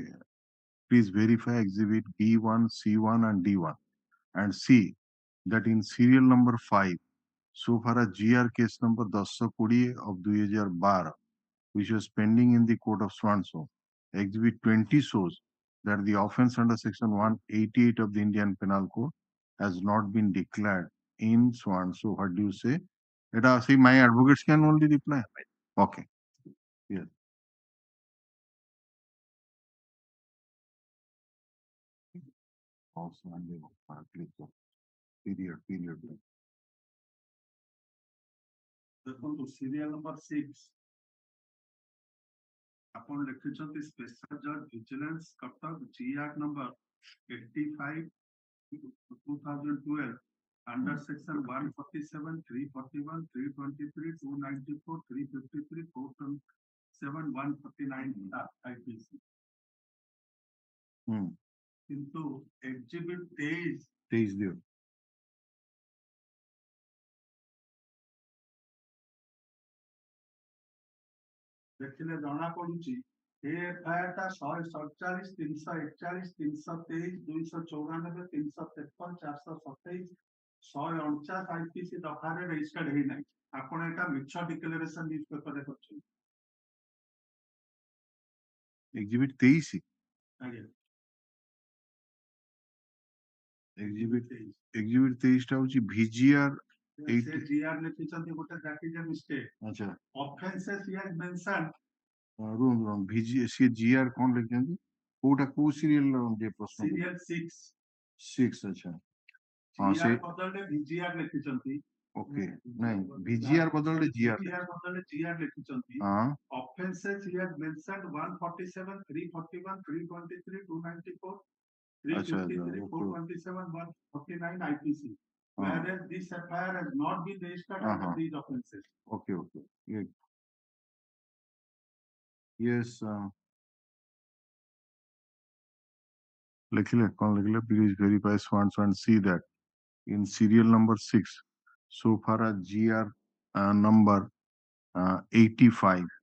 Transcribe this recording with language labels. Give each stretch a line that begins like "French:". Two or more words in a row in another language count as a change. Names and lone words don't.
English: Please verify exhibit B1, C1 and D1 and see that in serial number 5, so far as GR case number 1020 of 2012, which was pending in the court of so, exhibit 20 shows that the offense under section 188 of the Indian Penal Code has not been declared in so. What do you say? See, my advocates can only reply. Okay. Yes. Also, period.
Odia: ଦେଖନ୍ତୁ ସିରିଆଲ ନମ୍ବର 6 ଆପଣ ଲେଖିଛନ୍ତି ସ୍ପେଶାଲ ଜଜ୍ ଭିଜିଲାନ୍ସ କଟକ GR ନମ୍ବର 85 2012
English: under section
Odia: 147 341 323 294 353 427 149 IPC କିନ୍ତୁ ଏକ୍ଜିବିଟ୍ 23 ଦିଅ ଦେଖିଲେ ଜଣା ପଡୁଛି ଏଫଆଇଆର ଟା 147 341 323 294 353 427 149 IPC ଦଫାରେ ରେଜିଷ୍ଟର୍ଡ ହେଇନାହିଁ ଆପଣ ଏଟା ମିଛ ଡିକ୍ଲାରେସନ ନ୍ୟୁଜ ପେପରରେ କରିଛନ୍ତି ଏକ୍ଜିବିଟ୍ 23 ଆଜ୍ଞା ଏକ୍ଜିବିଟ୍ 23 ଟା ହଉଛି VGR ସେ GR ଲେଖିଛନ୍ତି ଗୋଟେ
English: that is a mistake
Odia: ଆଚ୍ଛା
English: offenses he has mentioned
Odia: ରୁମ୍ ସେ GR କଣ ଲେଖିଛନ୍ତି କୋଉଟା କୋଉ ସିରିଏଲ ଯେ ପ୍ରଶ୍ନ
English: serial 6
Odia: 6 ଆଚ୍ଛା GR ବଦଳରେ VGR ଲେଖିଛନ୍ତି ଓକେ ନାଇଁ VGR ବଦଳରେ GR ବଦଳରେ GR ଲେଖିଛନ୍ତି
English: offenses he has mentioned 147 341 323 294 353 427 149 IPC whereas this FIR has not been registered under these offenses okay yes लिखिले please verify and see that in serial number 6 so far as GR number 85